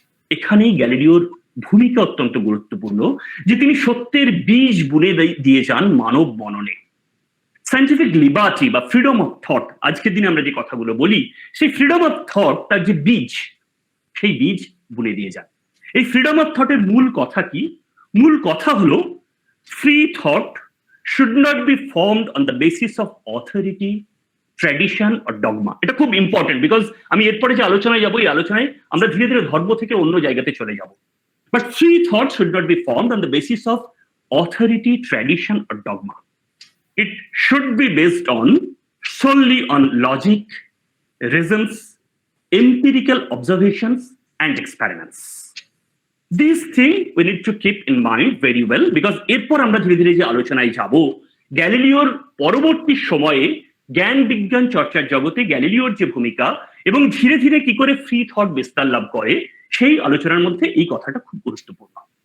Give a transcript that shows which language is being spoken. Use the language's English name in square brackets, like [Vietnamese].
[Bangla] এখানেই গ্যালিলিওর ভূমিকা অত্যন্ত গুরুত্বপূর্ণ, যে তিনি সত্যের বীজ বুনে দিয়ে যান মানব মননে। সায়েন্টিফিক লিবার্টি বা ফ্রিডম অফ থট, আজকের দিনে আমরা যে কথাগুলো বলি, সেই ফ্রিডম অফ থট তার যে বীজ, সেই বীজ বুনে দিয়ে যান। এই ফ্রিডম অফ থটের মূল কথা কি? মূল কথা হলো [English] Free thought should not be formed on the basis of authority, tradition or dogma. [Bangla] এটা খুব ইম্পর্টেন্ট, বিকজ আমি এরপরে যে আলোচনায় যাবো, এই আলোচনায় আমরা ধীরে ধীরে ধর্ম থেকে অন্য জায়গাতে চলে যাব। [English] But free thought should not be formed on the basis of authority, tradition or dogma. It should be based solely on logic, reasons, empirical observations and experiments. These things we need to keep in mind very well, because [Bangla] এরপর আমরা ধীরে ধীরে যে আলোচনায় যাব, গ্যালিলিওর পরবর্তী সময়ে জ্ঞান বিজ্ঞান চর্চার জগতে গ্যালিলিওর যে ভূমিকা এবং ধীরে ধীরে কি করে ফ্রি থট বিস্তার লাভ করে, সেই আলোচনার মধ্যে এই কথাটা খুব গুরুত্বপূর্ণ।